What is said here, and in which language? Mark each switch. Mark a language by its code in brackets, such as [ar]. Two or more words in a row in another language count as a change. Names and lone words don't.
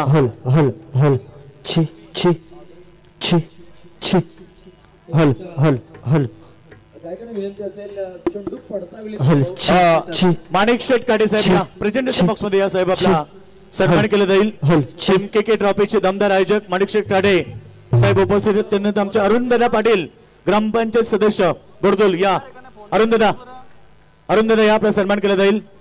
[mr] हल हल हल छी छी छी छी हल हल हल माणिक शेठ काटे साहेब [en] presentation box [mr] मध्ये या साहेब आपला सन्मान केला जाईल. MKK ट्रॉफीचे दमदार आयोजक माणिक शेठ काटे साहेब उपस्थित आहेत. त्यानंतर आमचे अरुण दादा पाटील ग्रामपंचायत सदस्य बोरदोल या अरुण दादा या आपला सन्मान केला जाईल.